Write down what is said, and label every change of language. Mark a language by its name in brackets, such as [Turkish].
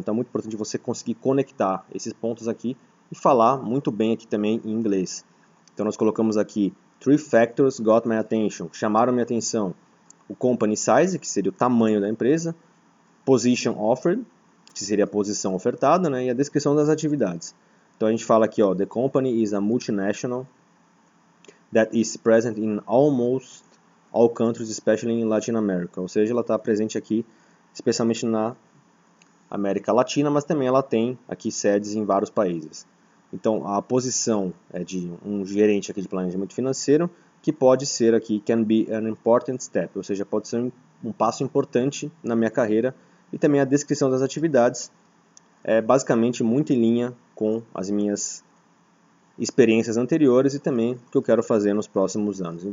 [Portuguese] Então é muito importante você conseguir conectar esses pontos aqui e falar muito bem aqui também em inglês. Então nós colocamos aqui [English] 3 factors got my attention, [Portuguese] chamaram minha atenção. O company size, que seria o tamanho da empresa, position offered, que seria a posição ofertada, né, e a descrição das atividades. Então a gente fala aqui, ó, [English] the company is a multinational that is present in almost all countries, especially in Latin America. [Portuguese] Ou seja, ela está presente aqui, especialmente na América Latina, mas também ela tem aqui sedes em vários países. Então a posição é de um gerente aqui de planejamento financeiro, que pode ser aqui, [English] can be an important step, [Portuguese] ou seja, pode ser um passo importante na minha carreira, e também a descrição das atividades é basicamente muito em linha com as minhas experiências anteriores e também o que eu quero fazer nos próximos anos.